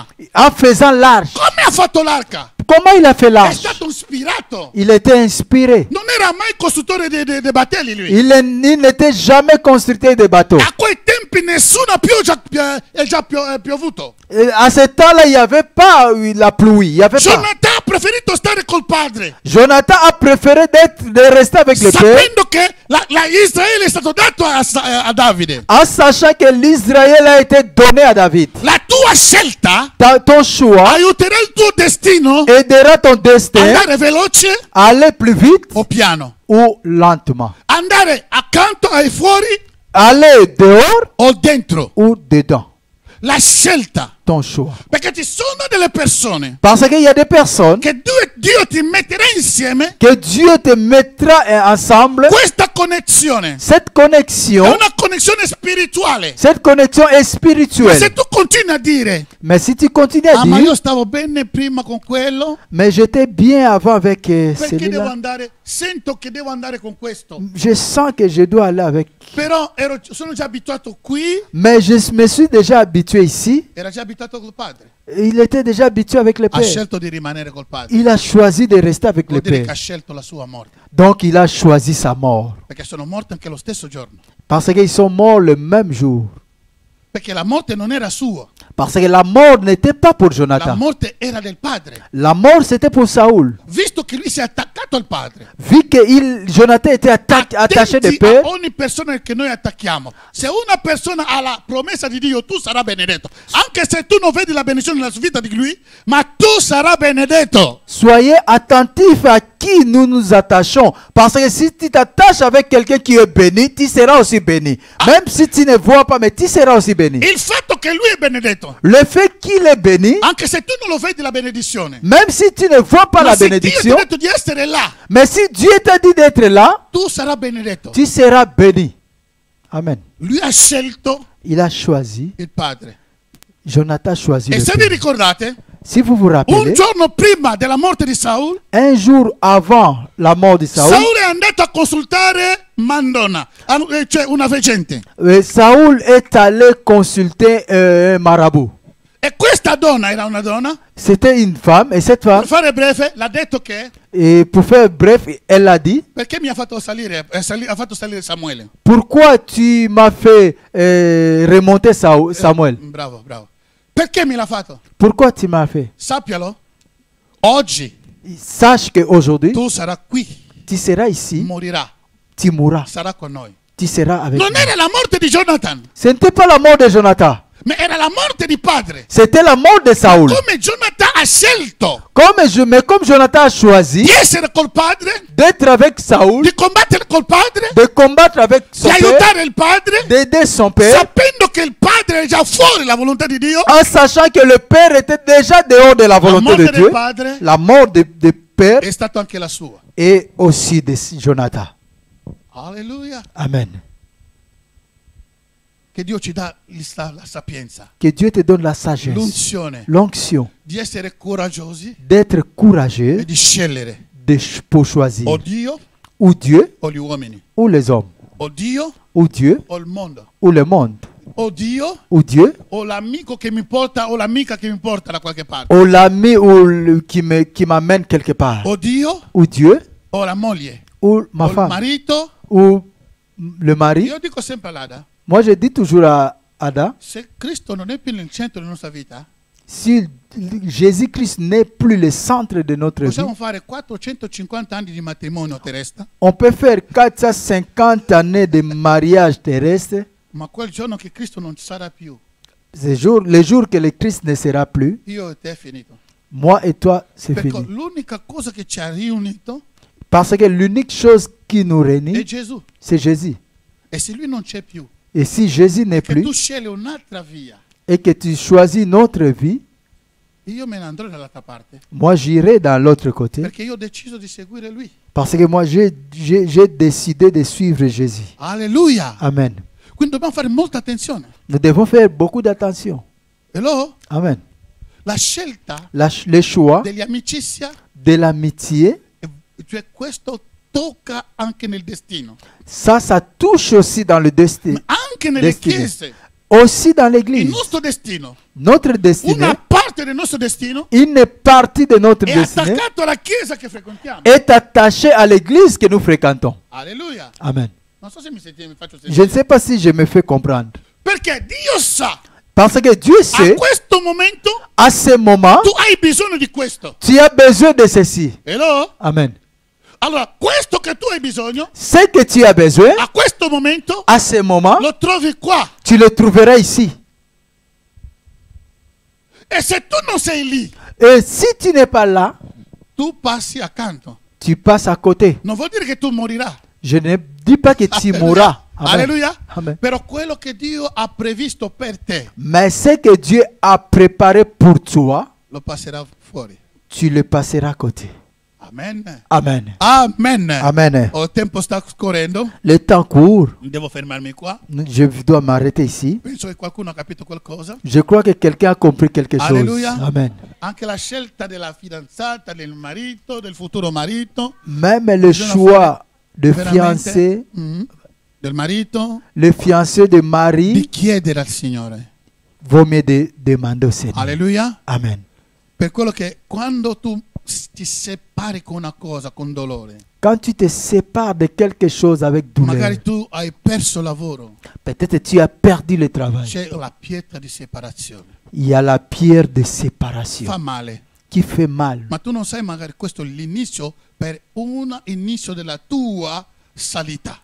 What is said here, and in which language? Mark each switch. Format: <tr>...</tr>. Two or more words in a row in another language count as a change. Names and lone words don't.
<fr>en faisant l'arche.</fr> <it>Come ha fatto l'arca?</it> <fr>Comment il a fait</fr> <it>È</it> <fr>l'arche?</fr> <it>stato ispirato.</it> <fr>Il était inspiré.</fr> <it>Non era mai costruttore dei battelli lui.</it> <fr>Il n'était jamais constructeur de bateaux.</fr> <it>A quei tempi nessuna pioggia è già piovuto.</it> <fr>Et à ce temps-là, il n'y avait pas la pluie. Il y avait pas.</fr> <it>Jonathan ha preferito stare col padre,</it> <fr>Jonathan a préféré de rester avec le père</fr> <it>sapendo che Israele è stato dato a Davide.</it> <fr>en sachant que l'Israël a été donné à David.</fr> <it>La tua scelta</it> <fr>Ton choix</fr> <it>aiuterà il tuo destino</it> <fr>aidera ton destin</fr> <it>andare veloce</it> <fr>à aller plus vite</fr> <it>o piano,</it> <fr>ou lentement.</fr> <it>andare accanto ai fuori</it> <fr>Aller dehors</fr> <it>o dentro.</it> <fr>ou dedans.</fr> <it>La scelta,</it> <fr>Ton choix.</fr> <it>perché ci sono delle persone</it> <fr>Parce qu'il y a des personnes</fr> <it>che Dio ti metterà insieme</it> <fr>que Dieu te mettra ensemble.</fr> <it>questa connessione.</it> <fr>Cette</fr> <it>È</it> <fr>connexion,</fr> <it>una connessione spirituale.</it> <fr>cette connexion est</fr> <it>Ma se</it> <fr>spirituelle.</fr> <it>tu continui a dire,</it> <fr>Mais si tu continues à</fr> <it>ma io</it> <fr>dire,</fr> <it>stavo bene prima con quello,</it> <fr>mais j'étais bien avant avec</fr> <it>perché devo</it> <fr>celui-là.</fr> <it>andare, sento che devo andare con questo.</it> <fr>Je sens que je dois aller avec.</fr> <it>Però sono già abituato qui,</it> <fr>Mais je me suis déjà habitué ici.</fr> <it>era già abituato col padre.</it> <fr>Il était déjà habitué avec le</fr> <it>Ha</it> <fr>Père.</fr> <it>scelto di rimanere col padre.</it> <fr>Il a choisi de rester avec</fr> <it>Vuol</it> <fr>le</fr> <it>dire che ha</it> <fr>Père.</fr> <it>scelto la sua morte.</it> <fr>Donc il a choisi sa mort.</fr> <it>Perché sono morti anche lo stesso giorno.</it> <fr>Parce qu'ils sont morts le même jour.</fr> <it>Perché la morte non era sua.</it> <fr>Parce que la mort n'était pas pour</fr> <it>La</it> <fr>Jonathan.</fr> <it>morte era del padre.</it> <fr>La mort c'était pour Saoul.</fr> <it>Visto che lui si è attaccato al padre.</it> <fr>Vu que Jonathan était attaché de</fr> <it>Attenti</it> <fr>Père.</fr> <it>a ogni persona che noi attacchiamo. Se una persona ha la promessa di Dio, tu sarai benedetto. Anche se tu non vedi la benedizione nella vita di lui, ma tu sarai benedetto.</it> <fr>Soyez attentifs à qui nous nous attachons. Parce que si tu t'attaches avec quelqu'un qui est béni, tu seras aussi béni. Même si tu ne vois pas, mais tu seras aussi béni.</fr> <it>Il fatto che lui è benedetto,</it> <fr>Le fait qu'il est béni,</fr> <it>anche se tu non lo vedi la benedizione,</it> <fr>même si tu ne vois pas</fr> <it>ma</it> <fr>la</fr> <it>se Dio ti</it> <fr>bénédiction,</fr> <it>ha detto di essere là,</it> <fr>mais si Dieu t'a dit d'être là,</fr> <it>tu sarai benedetto.</it> <fr>tu seras béni. Amen.</fr> <it>Lui ha scelto</it> <fr>Il a choisi,</fr> <it>il padre.</it> <fr>Jonathan a choisi</fr> <it>E</it> <fr>le</fr> <it>se vi</it> <fr>Père.</fr> <it>ricordate,</it> <fr>Si vous vous</fr> <it>un</it> <fr>rappelez,</fr> <it>giorno prima della morte di Saul,</it> <fr>un jour avant la mort de Saoul,</fr> <it>Saul è andato a consultare Mandona, cioè una veggente.</it> <fr>Saoul est allé consulter un marabout.</fr> <it>E questa donna era una donna,</it> <fr>C'était une femme, et cette femme,</fr> <it>per fare breve, l'ha detto che</it> <fr>et pour faire bref, elle a dit,</fr> <it>perché mi ha fatto salire, ha fatto salire Samuele.</it> <fr>pourquoi tu m'as fait remonter Samuel?</fr> <it>Bravo, bravo. Perché me l'ha fatto?</it> <fr>Pourquoi tu m'as fait?</fr> <it>Sappialo, oggi</it> <fr>Sache qu'aujourd'hui,</fr> <it>tu sarai qui,</it> <fr>tu seras ici,</fr> <it>morirà,</it> <fr>tu mourras.</fr> <it>sarà con noi.</it> <fr>tu seras avec</fr> <it>Non</it> <fr>moi.</fr> <it>era la morte di Jonathan,</it> <fr>Ce n'était pas la mort de Jonathan.</fr> <it>ma era la morte di padre.</it> <fr>C'était la mort de Saoul.</fr> <it>Come Jonathan ha scelto</it> <fr>Mais comme Jonathan a choisi</fr> <it>di essere col padre,</it> <fr>d'être avec Saoul,</fr> <it>di combattere col padre,</it> <fr>de combattre avec son</fr> <it>di</it> <fr>père,</fr> <it>aiutare il padre,</it> <fr>d'aider son père,</fr> <it>sapendo che il padre è già fuori la volontà di Dio,</it> <fr>en sachant que le père était déjà dehors de la</fr> <it>la</it> <fr>volonté</fr> <it>morte</it> <fr>de</fr> <it>del</it> <fr>Dieu,</fr> <it>padre</it> <fr>la mort de père</fr> <it>è stata anche la sua.</it> <fr>et aussi de Jonathan.</fr> <it>Alleluia.</it> <fr>Amen.</fr> <it>Che Dio ci dà la sapienza,</it> <fr>Que Dieu te donne la sagesse,</fr> <it>l'unzione</it> <fr>l'onction</fr> <it>di essere coraggiosi</it> <fr>d'être courageux</fr> <it>e di scegliere</it> <fr>pour choisir</fr> <it>o Dio</it> <fr>ou Dieu</fr> <it>o gli uomini,</it> <fr>ou les hommes,</fr> <it>o Dio</it> <fr>ou Dieu</fr> <it>o il mondo,</it> <fr>ou le monde,</fr> <it>o Dio</it> <fr>ou Dieu</fr> <it>o l'amico che mi porta o l'amica che mi porta da qualche parte,</it> <fr>ou l'ami ou qui m'amène quelque part,</fr> <it>o Dio</it> <fr>ou Dieu</fr> <it>o la moglie</it> <fr>ou ma</fr> <it>o il</it> <fr>femme</fr> <it>marito.</it> <fr>ou le mari.</fr> <it>Io dico sempre all'Ada,</it> <fr>Moi je dis toujours à Ada,</fr> <it>se Cristo non è più nel centro della nostra vita,</it> <fr>si Jésus-Christ n'est plus le centre de notre vie,</fr> <it>possiamo fare 450 anni di matrimonio terrestre,</it> <fr>on peut faire 450 années de mariage terrestre.</fr> <it>ma quel giorno che Cristo non ci sarà più,</it> <fr>Les jours que le Christ ne sera plus,</fr> <it>io e te è finito.</it> <fr>moi et toi, c'est</fr> <it>Perché</it> <fr>fini.</fr> <it>l'unica cosa che ci ha riunito</it> <fr>Parce que l'unique chose qui nous</fr> <it>è</it> <fr>réunit,</fr> <it>Gesù.</it> <fr>c'est Jésus.</fr> <it>E se lui non c'è più,</it> <fr>Et si Jésus n'est</fr> <it>che</it> <fr>plus</fr> <it>tu scegli un'altra via,</it> <fr>et que tu choisis notre vie,</fr> <it>io me ne andrò dall'altra parte,</it> <fr>moi j'irai dans l'autre côté.</fr> <it>perché io ho deciso di seguire lui.</it> <fr>Parce que moi j'ai décidé de suivre Jésus.</fr> <it>Alleluia.</it> <fr>Amen.</fr> <it>Quindi dobbiamo fare molta attenzione.</it> <fr>Nous devons faire beaucoup d'attention. Hello? Amen.</fr> <it>La scelta</it> <fr>Le choix</fr> <it>degli amicizia,</it> <fr>de l'amitié,</fr> <it>cioè questo tocca anche nel destino,</it> <fr>ça touche aussi dans le destin,</fr> <it>ma anche nelle Destino. chiese.</it> <fr>aussi dans</fr> <it>Il</it> <fr>l'église.</fr> <it>nostro destino,</it> <fr>Notre destinée,</fr> <it>una parte del nostro destino</it> <fr>une partie de notre</fr> <it>è</it> <fr>destinée</fr> <it>attaccato alla chiesa che frequentiamo.</it> <fr>est attachée à l'église que nous fréquentons.</fr> <it>Alleluia.</it> <fr>Amen.</fr> <it>Non so se mi sentite, mi faccio</it> <fr>Je ne</fr> <it>sentire.</it> <fr>sais pas si je me fais comprendre.</fr> <it>Perché Dio sa,</it> <fr>Parce que Dieu</fr> <it>a</it> <fr>sait,</fr> <it>questo momento</it> <fr>à ce moment,</fr> <it>tu hai bisogno di questo.</it> <fr>tu as besoin de ceci. Hello? Amen.</fr> <it>Allora, questo che tu hai bisogno,</it> <fr>Ce que tu as besoin,</fr> <it>a questo momento,</it> <fr>à ce moment,</fr> <it>lo trovi qua.</it> <fr>tu le trouveras ici.</fr> <it>E se tu non sei lì,</it> <fr>Et si tu n'es pas là,</fr> <it>tu passi accanto.</it> <fr>tu passes à côté.</fr> <it>Non vuol dire che tu morirai.</it> <fr>Je ne dis pas que tu mourras. Amen. Alleluia. Amen.</fr> <it>Però quello che Dio ha previsto per te,</it> <fr>Mais ce que Dieu a préparé pour toi,</fr> <it>lo passerà fuori.</it> <fr>tu le passeras à côté. Amen. Amen. Amen. Amen.</fr> <it>Il tempo sta scorrendo.</it> <fr>Le temps court.</fr> <it>Devo fermarmi qua.</it> <fr>Je dois m'arrêter ici.</fr> <it>Penso che qualcuno ha capito qualcosa.</it> <fr>Je crois que quelqu'un a compris quelque chose. Alléluia. Amen.</fr> <it>Anche la scelta della fidanzata, del marito, del futuro marito.</it> <fr>Même le</fr> <it>Bisogna</it> <fr>choix de</fr> <it>veramente,</it> <fr>fiancé,</fr> <it>del marito,</it> <fr>le fiancé de</fr> <it>di</it> <fr>mari,</fr> <it>chiedere al Signore.</it> <fr>vaut mieux demander au Seigneur.</fr> <it>Alleluia.</it> <fr>Amen.</fr> <it>Per quello che quando tu ti separi con una cosa con dolore,</it> <fr>Quand tu te sépares de quelque chose avec douleur,</fr> <it>magari tu hai perso lavoro,</it> <fr>peut-être tu as perdu le travail.</fr> <it>c'è la pietra di separazione.</it> <fr>Il y a la pierre de séparation</fr> <it>Fa male.</it> <fr>qui fait mal.</fr> <it>Ma tu non sai, magari questo è l'inizio per un inizio della tua salita.</it>